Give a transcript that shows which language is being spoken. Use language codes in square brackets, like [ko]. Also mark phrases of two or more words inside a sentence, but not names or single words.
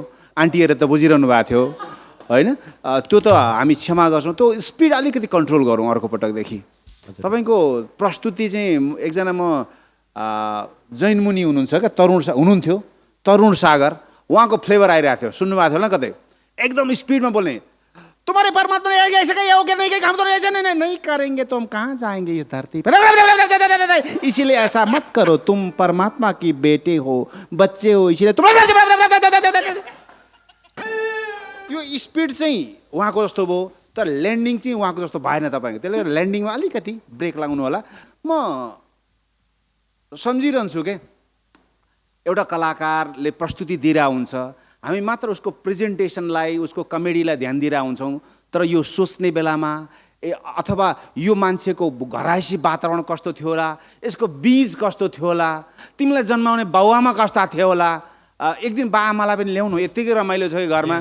[ne] आन्टीहरू त बुझिरहनु भएको थियो होइन, त्यो त हामी क्षमा गर्छौँ। त्यो स्पिड अलिकति कन्ट्रोल गरौँ अर्को पटकदेखि। तपाईँको प्रस्तुति चाहिँ एकजना म जैन मुनि हुनुहुन्छ क्या, हुनुहुन्थ्यो तरुण सागर, उहाँको फ्लेभर आइरहेको थियो, सुन्नुभएको थियो होला कतै, एकदम स्पिडमा बोल्ने। [hi] तुम्हारे परमात्मा ने ऐसा कहा वो क्या नहीं कहा, हम तो ऐसा नहीं करेंगे तो हम कहाँ जाएंगे इस धरती पर, इसीलिए ऐसा मत करो, तुम परमात्मा की बेटे हो, बच्चे हो, इसीलिए तुम। [ne] यो स्पिड चाहिँ उहाँको जस्तो भयो, तर ल्यान्डिङ चाहिँ उहाँको जस्तो भएन तपाईँको। त्यसले गर्दा ल्यान्डिङमा अलिकति ब्रेक लगाउनु होला। म सम्झिरहन्छु के, एउटा कलाकारले प्रस्तुति दिइरहेको हुन्छ, हामी मात्र उसको प्रेजेन्टेसनलाई, उसको कमेडीलाई ध्यान दिइरहेको हुन्छौँ, तर यो सोच्ने बेलामा अथवा यो मान्छेको घरायसी वातावरण कस्तो थियो होला, यसको बीज कस्तो थियो होला, तिमीलाई जन्माउने बाउआमा कस्ता थियो होला, एक दिन बाआमालाई पनि ल्याउनु, यत्तिकै रमाइलो छ कि घरमा।